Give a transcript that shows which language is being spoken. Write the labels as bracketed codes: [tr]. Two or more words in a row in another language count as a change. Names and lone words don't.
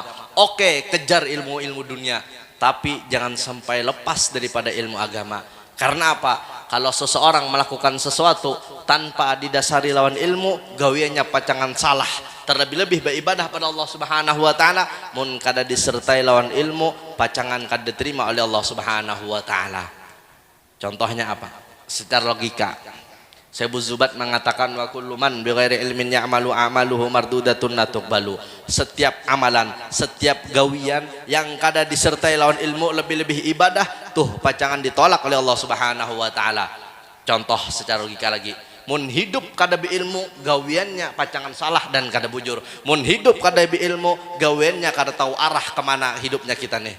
[id] Oke, kejar ilmu dunia, tapi jangan sampai lepas daripada ilmu agama. Karena apa? [bjn] Kalau seseorang melakukan sesuatu tanpa didasari lawan ilmu, gawiannya pacangan salah. Terlebih-lebih beribadah pada Allah [ar] سبحانه وتعالى [bjn] mun kada disertai lawan ilmu, pacangan kada diterima oleh Allah [ar] سبحانه وتعالى. Contohnya apa? Secara logika. Syekh Zubat mengatakan وكل من بغير علم يعمل أعماله مردودة لا تقبل. [bjn] Setiap amalan, setiap gawian yang kada disertai lawan ilmu, lebih-lebih ibadah, tuh pacangan ditolak oleh Allah [ar] سبحانه وتعالى. [bjn] Contoh secara logika lagi. Mun hidup kada [ar] بعلم, [bjn] gawiannya pacangan salah dan kada bujur. Mun hidup kada [ar] بعلم, [bjn] gawiannya kada tahu arah kemana hidupnya kita nih.